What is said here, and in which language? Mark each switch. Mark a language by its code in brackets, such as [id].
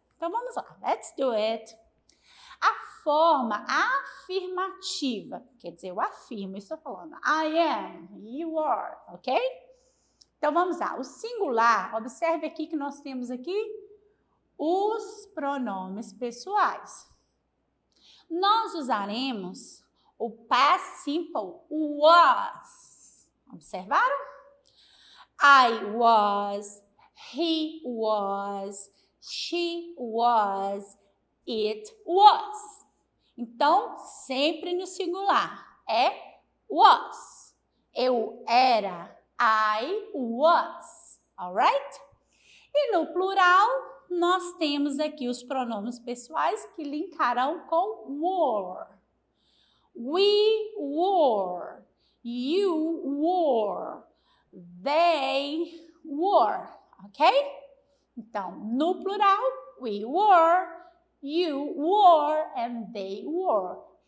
[pt] Então, vamos lá, [en] let's do it. [pt] A forma afirmativa, quer dizer, eu afirmo, estou falando [en] I am, you are, [pt] ok? Então, vamos lá. O singular, observe aqui que nós temos aqui os pronomes pessoais. Nós usaremos o past simple was. Observaram? [en] I was, he was, she was, it was. [pt] Então, sempre no singular. É was. Eu era. [en] I was, alright? [pt] E no plural, nós temos aqui os pronomes pessoais que linkarão com were. [en] We were, you were, they were, ok? [pt] Então, no plural, [en] we were, you were, and they were.